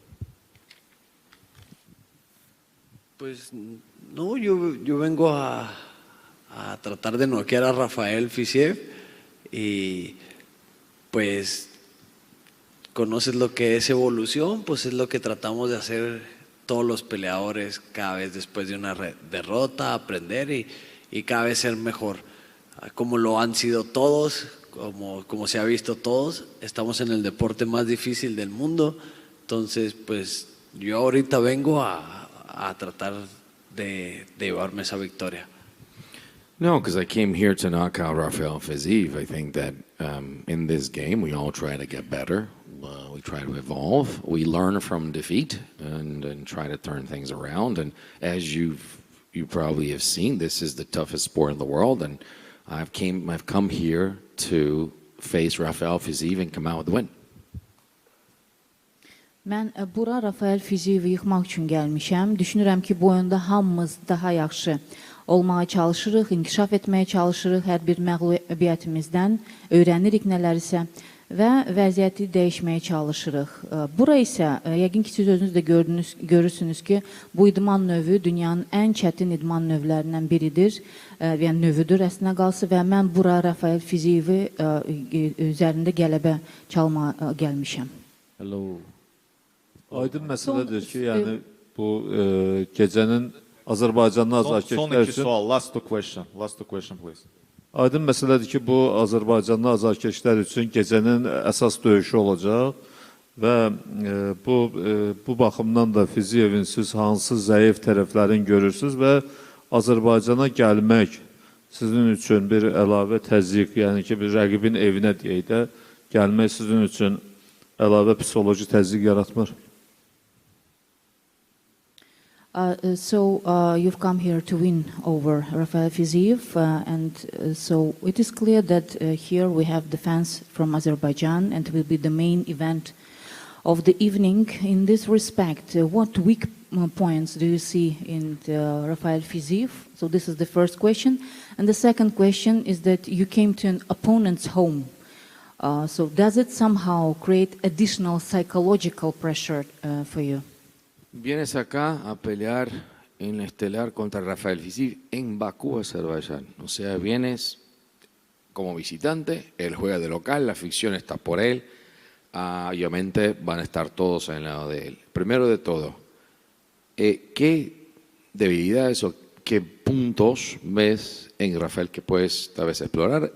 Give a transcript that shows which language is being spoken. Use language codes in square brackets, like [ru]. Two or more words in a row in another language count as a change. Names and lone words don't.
[es] Pues no, yo vengo a tratar de noquear a Rafael Fiziev y pues conoces lo que es evolución, pues es lo que tratamos de hacer todos los peleadores cada vez después de una derrota, aprender y cada vez ser mejor. Como lo han sido todos, como se ha visto todos, estamos en el deporte más difícil del mundo, entonces pues yo ahorita vengo a tratar de llevarme esa victoria. [en] No, because I came here to knock out Rafael Fiziev. I think that in this game we all try to get better, we try to evolve, we learn from defeat and try to turn things around. And as you probably have seen, this is the toughest sport in the world, and I've come here to face Rafael Fiziev and come out with the win. [az] Mən bura Rafael Fizievi yıxmaq üçün gəlmişəm. Düşünürəm ki, bu oyunda hamımız daha yaxşı olmağa çalışırıq, inkişaf etməyə çalışırıq hər bir məğlubiyyətimizdən, öyrənirik nələrsə və vəziyyəti dəyişməyə çalışırıq. Bura isə, yəqin ki, siz özünüz də görürsünüz ki, bu idman növü dünyanın ən çətin idman növlərindən biridir, yəni növüdür əslində qalsa və mən bura Rafael Fizievi üzərində qələbə çalmağa gəlmişəm. Hello. Aydın məsələdir ki, yəni bu gecənin Azərbaycanlı azarkeşlər üçün... Son iki sual, [en] last two question, please. [az] Aydın məsələdir ki, bu Azərbaycanlı azarkeşlər üçün gecənin əsas döyüşü olacaq və bu baxımdan da Fiziyevin siz hansı zəif tərəflərini görürsünüz və Azərbaycana gəlmək sizin üçün bir əlavə təzyiq, yəni ki, bir rəqibin evinə deyək də, gəlmək sizin üçün əlavə psixoloji təzyiq yaratmır? [en] You've come here to win over Rafael Fiziev, so it is clear that here we have the fans from Azerbaijan, and will be the main event of the evening. In this respect, what weak points do you see in Rafael Fiziev? So this is the first question, and the second question is that you came to an opponent's home. So does it somehow create additional psychological pressure for you? [es] Vienes acá a pelear en la estelar contra Rafael Fiziev en Bakú, Azerbaiyán. O sea, vienes como visitante, él juega de local, la afición está por él. Obviamente van a estar todos en el lado de él. Primero de todo, ¿qué debilidades o qué puntos ves en Rafael que puedes tal vez explorar?